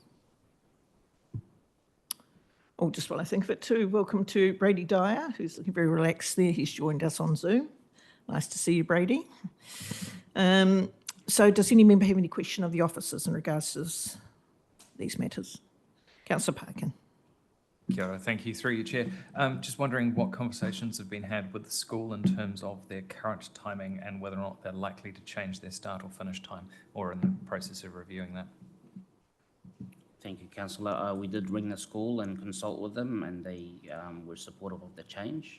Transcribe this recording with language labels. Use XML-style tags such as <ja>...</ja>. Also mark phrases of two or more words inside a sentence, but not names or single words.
<en>Oh, just while I think of it too, welcome to Brady Dyer, who's looking very relaxed there. He's joined us on Zoom. Nice to see you, Brady. So does any member have any question of the officers in regards to these matters? Councillor Parkin.</en> <mi>Kia ora,</mi> <en>thank you. Through you, Chair. Just wondering what conversations have been had with the school in terms of their current timing and whether or not they're likely to change their start or finish time, or in the process of reviewing that. Thank you, Councillor. We did ring the school and consult with them, and they were supportive of the change.</en>